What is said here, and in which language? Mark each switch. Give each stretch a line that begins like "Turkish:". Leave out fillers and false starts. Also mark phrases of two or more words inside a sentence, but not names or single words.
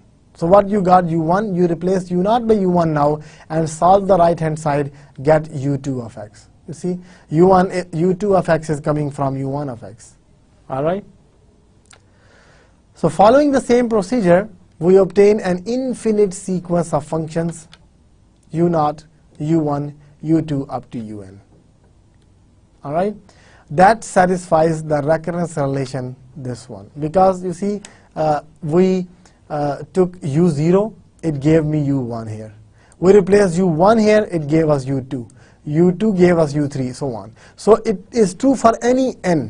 English: So what you got u1, you replace u naught by u1 now and solve the right hand side, get u2 of x. You see, u2 of x is coming from u1 of x. All right. So following the same procedure, we obtain an infinite sequence of functions u naught, u1, u2 up to un. All right, that satisfies the recurrence relation, this one, because you see we took u0, it gave me u1 here. We replaced u1 here, it gave us u2. u2 gave us u3, so on. So it is true for any n.